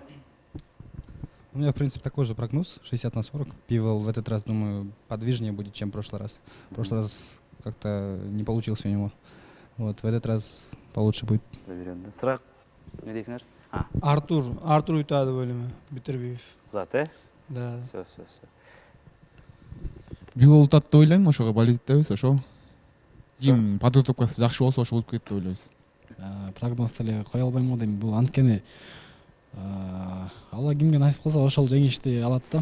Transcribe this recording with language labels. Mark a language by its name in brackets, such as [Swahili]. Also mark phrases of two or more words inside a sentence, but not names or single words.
[Russian] У меня, в принципе, такой же прогноз, 60-40. Бивол в этот раз, думаю, подвижнее будет, чем в прошлый раз. В прошлый раз как-то не получился у него. Вот, в этот раз получше будет. Заберет, да? Сразу, [Kazakh] не дейсіңдер? [Kyrgyz] Артур ütadi деп ойлойм, Битирбиев. [Russian] Заты? Да. Все. [Kyrgyz] Бивол утат деп ойлойм, ошого балет этебиз, ошол. Кийин подготовкасы жакшы болсо ошо болуп кетти деп ойлойбуз. Прогноз деле кое албайм го дейм. Бул анткени Алла кимге насип кылса ошол жеңишти алат да.